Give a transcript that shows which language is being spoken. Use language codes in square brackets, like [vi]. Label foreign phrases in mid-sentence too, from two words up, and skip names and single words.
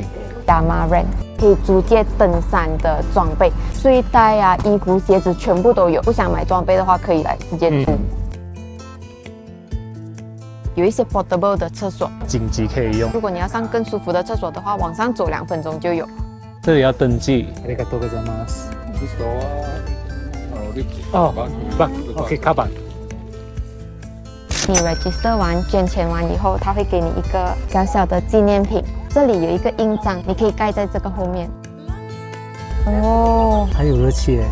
[zh] Damaran 可以租借登山的装备，睡袋啊、衣服、鞋子全部都有。不想买装备的话，可以来直接租。有一些 portable 的厕所，紧急可以用。如果你要上更舒服的厕所的话，往上走2分钟就有。这里要登记。 [ja] ありがとうございます。 [zh] 哦，棒 ，OK， 卡板。你 register 完、捐钱完以后，他会给你一个小小的纪念品。这里有一个印章，你可以盖在这个后面。哦，还有热气耶！